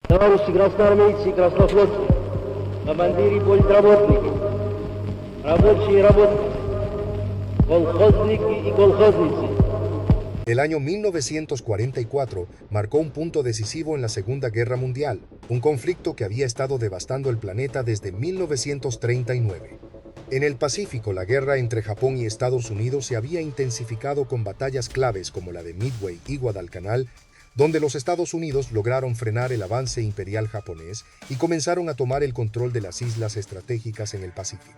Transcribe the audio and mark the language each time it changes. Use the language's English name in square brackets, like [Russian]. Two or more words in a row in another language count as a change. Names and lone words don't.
[Russian] Товарищи красноармейцы и краснофлотцы, командиры и политработники, рабочие и работники, колхозники y колхозницы. [Spanish] El año 1944 marcó un punto decisivo en la Segunda Guerra Mundial, un conflicto que había estado devastando el planeta desde 1939. En el Pacífico, la guerra entre Japón y Estados Unidos se había intensificado con batallas claves como la de Midway y Guadalcanal, donde los Estados Unidos lograron frenar el avance imperial japonés y comenzaron a tomar el control de las islas estratégicas en el Pacífico.